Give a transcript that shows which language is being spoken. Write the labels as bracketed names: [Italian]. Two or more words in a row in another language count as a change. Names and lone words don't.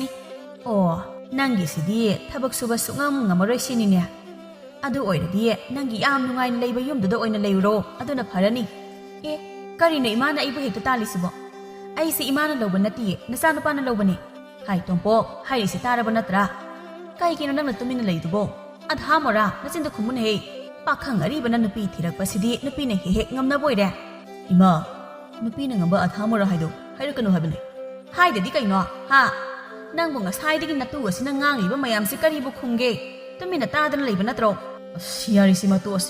[Manipuri] Oh, nangi sidi thabak suba sungam ngamaroi sini ne. Adu oiradi nangi yam nungai leiba yumduda oina leiro. Aduna pharani. Karino imana ibu hekta talisibo. Aisi imana loba nati nasano pana lobani. Hai tompo, hai si taraba natra. Kai kino nang natumina leidubo. Adhamora nasinda khumun he. Pakhang ariba na nupi thirak pasidi nupi na hehek ngamna boire. Ima, nupi na ngamba adhamora haido. Hairakanu habane. Hai dadi kaino. Ha. Nang bunga saidagi natu asina ngangiba mayam si karibu khungge. Tumina tadana leiba natro. Siyari si matuos.